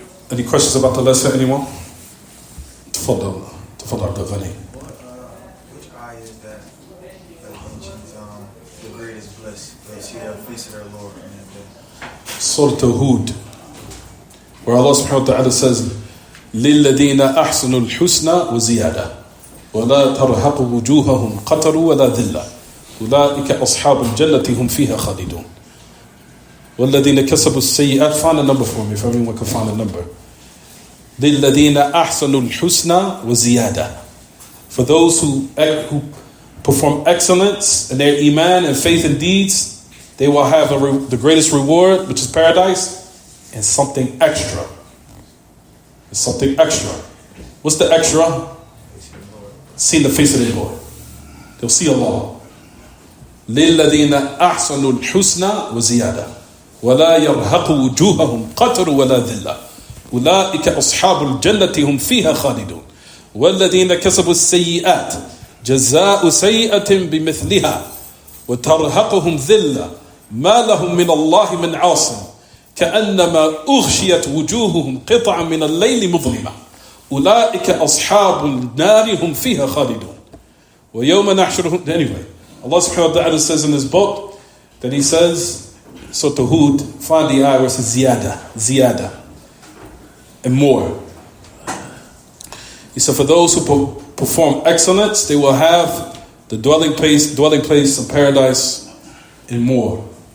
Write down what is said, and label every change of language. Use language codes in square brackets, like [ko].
[en] Any questions about the lesson, anyone? Tafadal Abdul Ghani. Which ayah is that mentions the greatest bliss? They see the face of their Lord. Surah Hud, where Allah subhanahu wa ta'ala says, [ar] لِلَّذِينَ أَحْسَنُوا الْحُسْنَى وَزِيَادَةً وَلَا تَرْهَقُ وُجُوهَهُمْ قَتَرٌ وَلَا ذِلَّةٌ أُولَٰئِكَ أَصْحَابُ الْجَنَّةِ هُمْ فِيهَا خَالِدُونَ وَالَّذِينَ كَسَبُوا السَّيِّئَاتِ. [en] Find a number for me, if everyone can find a number. [ar] لِلَّذِينَ أَحْسَنُوا الْحُسْنَى وَزِيَادَةً. [en] For those who perform excellence in their iman and faith and deeds, they will have the greatest reward, which is paradise, and something extra. It's something extra. What's the extra? Seeing the face of their Lord. They'll see Allah. [ar] لِلَّذِينَ أَحْسَنُوا الْحُسْنَى وَزِيَادَةً وَلَا يَرْهَقُ وُجُوهَهُمْ قَتَرٌ وَلَا ذِلَّةٌ أُولَٰئِكَ أَصْحَابُ الْجَنَّةِ هُمْ فِيهَا خَالِدُونَ وَالَّذِينَ كَسَبُوا السَّيِّئَاتِ جَزَاءُ سَيِّئَةٍ بِمِثْلِهَا وَتَرْهَقُهُمْ ذِلَّةٌ مَا لَهُم مِّنَ اللَّهِ مِنْ عَاصِمٍ كأنما أغشيت وجوههم قطعا من الليل مظلمة أولئك أصحاب النار هم فيها خالدون ويوم نحشرهم. [en] Anyway, Allah subhanahu wa ta'ala says in his book that he says, Surah Hud, find the ayah where it says ziyada, and more. He said, for those who perform excellence, they will have the dwelling place of paradise and more.